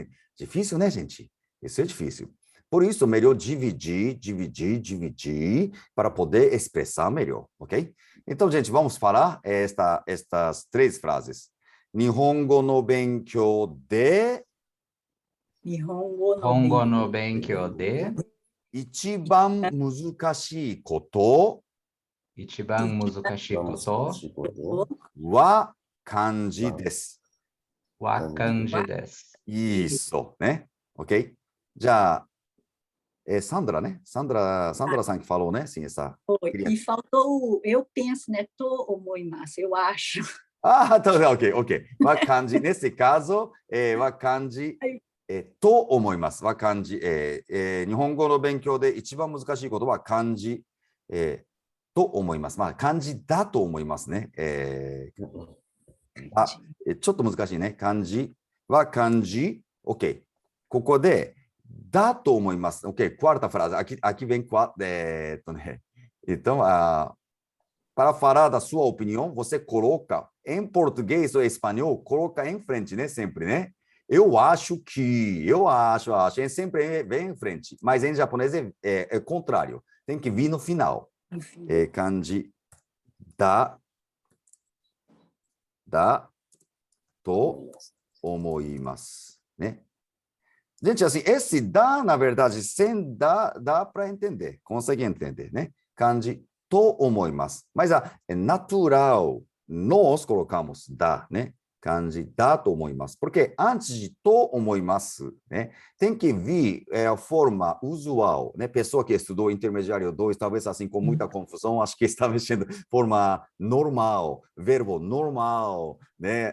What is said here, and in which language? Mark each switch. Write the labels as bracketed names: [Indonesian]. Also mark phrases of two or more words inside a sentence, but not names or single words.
[Portuguese] Difícil, né, gente? Isso é difícil. Por isso, melhor dividir, para poder expressar melhor, ok? Então, gente, vamos falar estas 3 frases. [Japanese] 日本語の勉強で... ホンゴの勉強で一番難しいこと一番難しいことは漢字です. は漢字です. [Portuguese] Isso, né? Ok? Já, Sandra, né? Sandra-san que falou, né? Sim, essa... E faltou eu penso, né? Omoimasu, eu acho. Ah, tá, ok. [Japanese] は漢字, [Portuguese] nesse caso, [Japanese] は漢字と思います. は漢字、日本語の勉強で一番難しいことは漢字と思います。まあ、漢字だと思いますね。ちょっと難しいね。漢字は漢字。OK。ここで、だと思います。OK。 [Portuguese] Quarta frase. Aqui vem Então, para falar da sua opinião, você coloca em português ou espanhol, coloca em frente, né? Sempre, né? Eu acho que, é sempre vem em frente. Mas em japonês é contrário. Tem que vir no final. [Japanese] 漢字だと思います。 [Portuguese] ね。Gente, assim, esse dá, na verdade, sem dá para entender. Consegue entender, né? [Japanese] 漢字と思います。 [Portuguese] Mas é natural, nós colocamos da, né? [Japanese] 漢字だと思います. [Portuguese] Porque antes de [Japanese] と思います, [Portuguese] né, tem que vir a forma usual, né? Pessoa que estudou intermediário 2, talvez assim com muita confusão, acho que está mexendo forma normal, verbo normal, né?